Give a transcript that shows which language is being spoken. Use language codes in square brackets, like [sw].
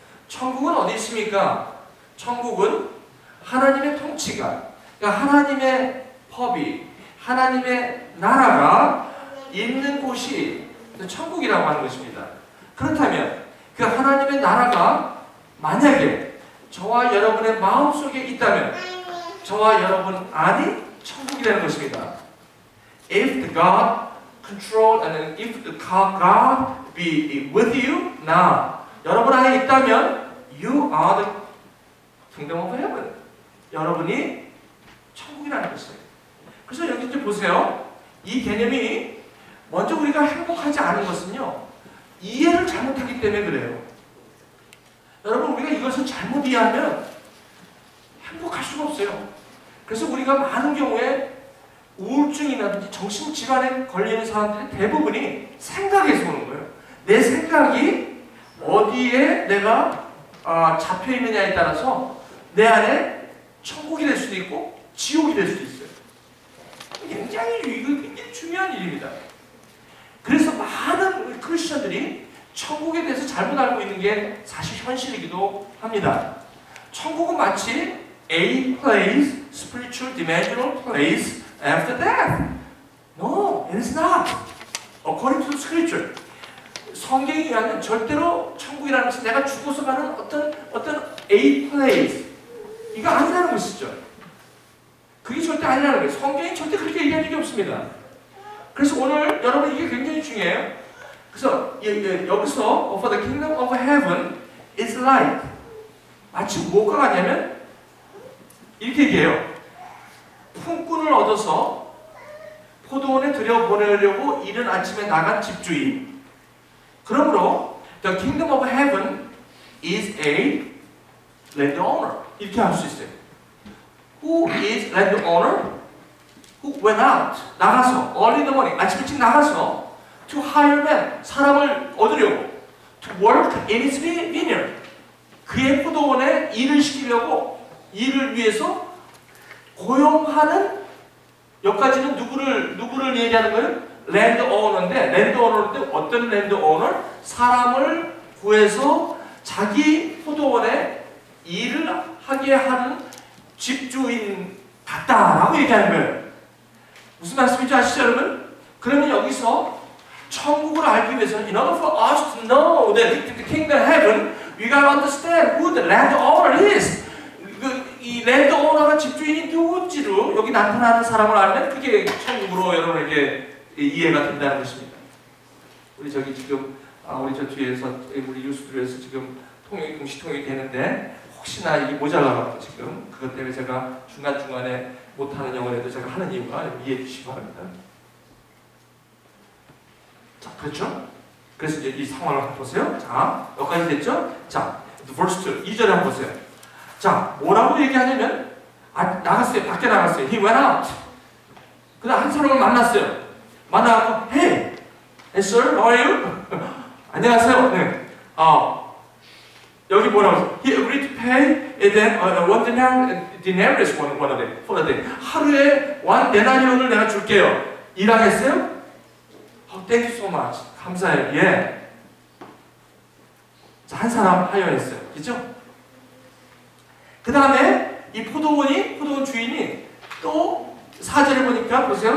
[ko] 천국은 어디 있습니까? 천국은 하나님의 통치가, 그러니까 하나님의 법이, 하나님의 나라가 있는 곳이 천국이라고 하는 것입니다. 그렇다면 그 하나님의 나라가 만약에 저와 여러분의 마음속에 있다면 저와 여러분 안이 천국이라는 것입니다. [en] If the God control and if the God be with you now, [ko] 여러분 안에 있다면 [en] you are the kingdom of heaven. [ko] 여러분이 천국이라는 것이에요. 그래서 여기 이제 보세요. 이 개념이 먼저 우리가 행복하지 않은 것은요, 이해를 잘못하기 때문에 그래요. 여러분 우리가 이것을 잘못 이해하면 행복할 수가 없어요. 그래서 우리가 많은 경우에 우울증이라든지 정신질환에 걸리는 사람들의 대부분이 생각에서 오는 거예요. 내 생각이 어디에 내가 잡혀있느냐에 따라서 내 안에 천국이 될 수도 있고 지옥이 될 수도 있어요. 이거 굉장히 중요한 일입니다. 그래서 많은 크리스천들이 천국에 대해서 잘못 알고 있는 게 사실 현실이기도 합니다. 천국은 마치 [en] a place, spiritual, dimensional place after death. No, it is not. According to Scripture. [ko] 성경에 의하면 절대로 천국이라는 것은 내가 죽어서 가는 어떤 a place 이거 아니라는 것이죠. 그게 절대 아니라는 거예요. 성경이 절대 그렇게 얘기한 적이 없습니다. 그래서 오늘 여러분 이게 굉장히 중요해요. 그래서 여기서 [en] for the kingdom of heaven is like [ko] 마치 뭐가 같냐면 이렇게 얘기해요. 품꾼을 얻어서 포도원에 들여보내려고 이른 아침에 나간 집주인. 그러므로 [en] the kingdom of heaven is a landowner. [ko] 이렇게 할 수 있어요. [en] Who is landowner? Who went out? [ko] 나가서 [en] early in the morning [ko] 아침 일찍 나가서 [en] to hire men [ko] 사람을 얻으려고 [en] to work in his vineyard [ko] 그의 포도원에 일을 시키려고 일을 위해서 고용하는 여기까지는 누구를 얘기하는 거예요? 랜드오너인데 어떤 랜드오너? 사람을 구해서 자기 포도원에 일을 하게 하는 집주인 같다라고 얘기하는 거예요. 무슨 말씀인지 아시죠, 여러분? 그러면 여기서 천국을 알기 위해서는 [en] in order for us to know that the kingdom of heaven, we gotta understand who the landowner is. [ko] 이 랜드 오너가 집주인이 누군지로 여기 나타나는 사람을 알면 그게 천국으로 여러분에게 이해가 된다는 것입니다. 우리 저기 지금 우리 저 뒤에서 우리 유수들에서 지금 공시 통역이 되는데 혹시나 이게 모자라서 지금 그것 때문에 제가 중간중간에 못하는 영어라도 제가 하는 이유가 이해해 주시기 바랍니다. 자, 그렇죠? 그래서 이제 이 상황을 한번 보세요. 자, 여기까지 됐죠? 자, verse 2, 2절에 한번 보세요. 자, 뭐라고 얘기하냐면 나갔어요. 밖에 나갔어요. [en] He went out. [ko] 그 다음 한 사람을 만났어요. 만나고 [en] Hey, sir, how are you? [ko] 안녕하세요. 네. 여기 뭐라고 했어요? [en] He agreed to pay and then one denarius one a day, for a day. [ko] 하루에 one 데나리온을 내가 줄게요. 일하겠어요? [en] Thank you so much. [ko] 감사해요. 예. 자, 한 사람 하여했어요. 그죠? 그 다음에 이 포도원 주인이 또 4절에 보니까 보세요.